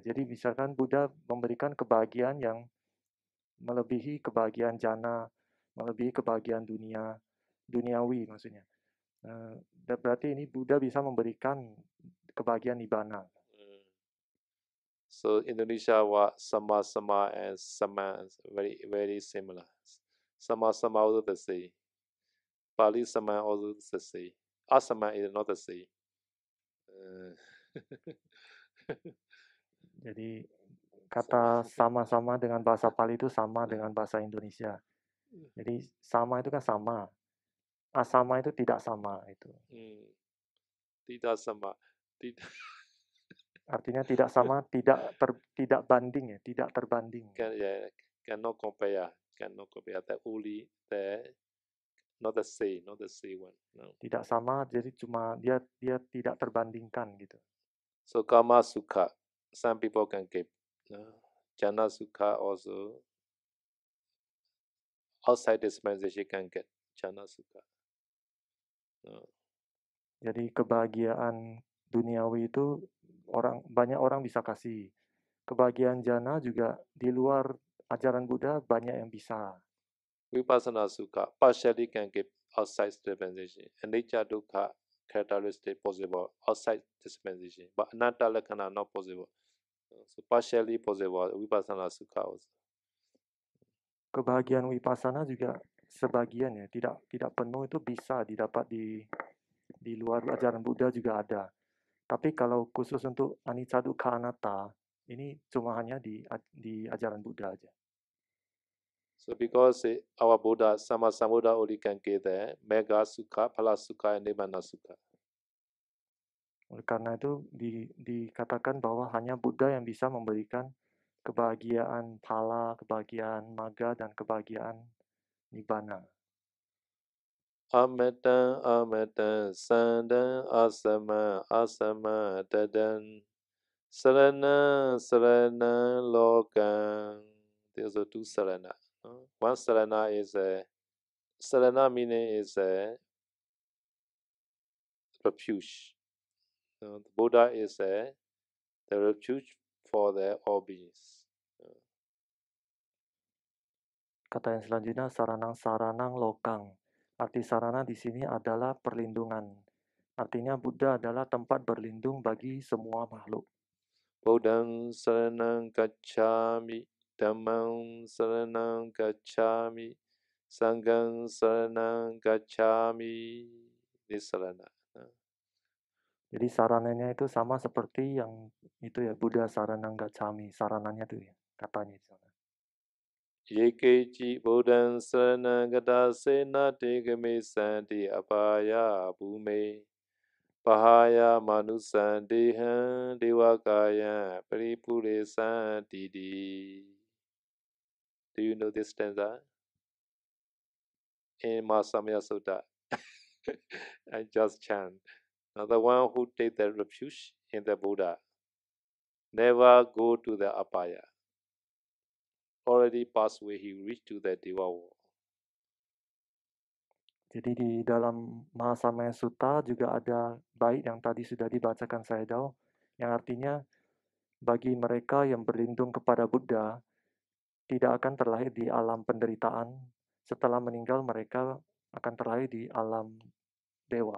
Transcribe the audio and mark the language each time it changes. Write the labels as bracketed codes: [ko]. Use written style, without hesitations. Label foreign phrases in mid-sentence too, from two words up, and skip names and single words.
[id] Jadi misalkan Buddha memberikan kebahagiaan yang melebihi kebahagiaan jana, melebihi kebahagiaan duniawi maksudnya. Berarti ini Buddha bisa memberikan kebahagiaan nibbana. [en] So Indonesia was [id] sama sama [en] and sama very very similar. [id] Sama sama [en] also the same. Pali sama also the same. Asama is not the same. [id] Jadi kata sama-sama dengan bahasa Pali itu sama dengan bahasa Indonesia. Jadi sama itu kan sama. Asama itu tidak sama itu. Tidak sama. Tidak. Artinya tidak sama, tidak banding ya, tidak terbanding. [en] Cannot compare. Cannot compare. That only the not the same one. No. [id] Tidak sama, jadi cuma dia tidak terbandingkan gitu. [pi] So Kama Sukha, [en] some people can give. No. [pi] Jhana Sukha [en] also outside dispensation can get [pi] Jhana Sukha. [en] No. [id] Jadi kebahagiaan duniawi itu banyak orang bisa kasih. Kebahagiaan jana juga di luar ajaran Buddha banyak yang bisa. [pi] Vipassana Sukha [en] partially can give outside dispensation. [pi] Anicca Dukkha [en] characteristic possible outside dispensation, but [pi] Anatta Lakkhana [en] not possible. So partially possible [pi] Vipassana Sukha [en] also. [id] Kebahagiaan wipasana juga sebagian ya, tidak penuh itu bisa didapat di luar ajaran Buddha juga ada. Tapi kalau khusus untuk [pi] anicca dukkha anatta, [id] ini cuma hanya di ajaran Buddha aja. So because our Buddha, [pi] Sama Sambuddha [id] only can give the [pi] Mega Sukha, Phala Sukha, [id] and [pi] Nibbana Sukha. [id] Oleh karena itu dikatakan bahwa hanya Buddha yang bisa memberikan kebahagiaan phala, kebahagiaan maga, dan kebahagiaan nibbana. [pi] Amatan, amatan, sandan, asama, asama, dadan, sarana, sarana, lokan. [en] There's a two sarana. One sarana is sarana meaning is refuge. The Buddha is the refuge for the all beings. [id] Kata yang selanjutnya [pi] saranang saranang lokang. [id] Arti sarana di sini adalah perlindungan. Artinya Buddha adalah tempat berlindung bagi semua makhluk. [pi] Buddhang saranang gacchami, Dhammang saranang gacchami, Sanghang saranang gacchami. [id] Ini sarana. Jadi sarananya itu sama seperti yang itu ya [pi] Buddha saranang gacchami. [id] Sarananya itu ya katanya di sana. [pi] Yekechi Buddhang saranang gata sena tegame santi apaya bhume. Pahaya manusan dehan devakaya paripure santidi. [en] Do you know this stanza? In Mahasamaya Sutta. I just chant. Now the one who take the refuge in the Buddha never go to the apaya. Already passed away, he reached to the Deva world. [id] Jadi di dalam Mahasamaya Sutta juga ada bait yang tadi sudah dibacakan Sayadaw, yang artinya bagi mereka yang berlindung kepada Buddha tidak akan terlahir di alam penderitaan. Setelah meninggal mereka akan terlahir di alam dewa.